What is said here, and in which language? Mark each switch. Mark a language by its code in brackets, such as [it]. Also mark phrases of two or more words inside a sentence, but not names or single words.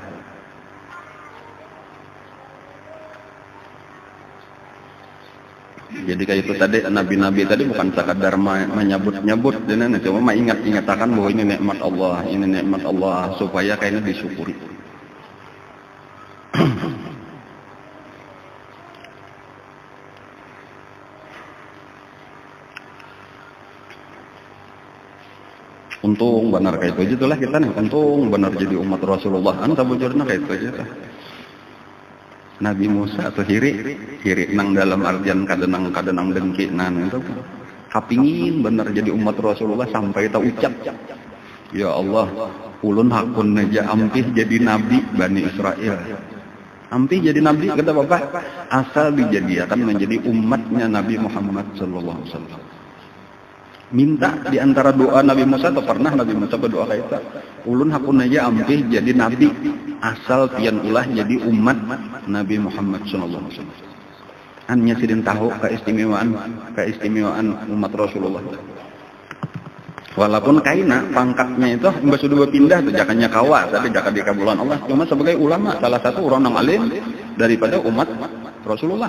[bjn] Jadi kayak itu tadi, nabi-nabi tadi bukan sekadar menyebut-nyebut, dan cuma ingat-ingatakan bahwa ini nikmat Allah, ini nikmat Allah, supaya kayaknya disyukuri. Untung benar kayak itu aja tuh lah kita nih, untung benar jadi umat Rasulullah. Anta bujurna kayak itu aja tuh. Nabi Musa atau hiri nang dalam artian kadenang dengki nan itu kapingin bener jadi umat Rasulullah sampai tak ucap, ya Allah, ulun hakun aja ampih jadi nabi Bani Israel. Ampih jadi nabi kata Bapak, asal dijadikan menjadi umatnya Nabi Muhammad [ar] صلى الله عليه وسلم. [bjn] Minta di antara doa Nabi Musa, atau pernah Nabi Musa berdoa kayak itu, ulun hakun aja ampih jadi nabi asal pian ulah jadi umat Nabi Muhammad [ar] صلى الله عليه وسلم. [bjn] Hanya sidin tahu keistimewaan umat Rasulullah. Walaupun kaina pangkatnya itu mbak sudah berpindah tuh jakanya kawa tapi jakat di kabulan Allah, cuma sebagai ulama salah satu orang yang alim daripada umat Rasulullah.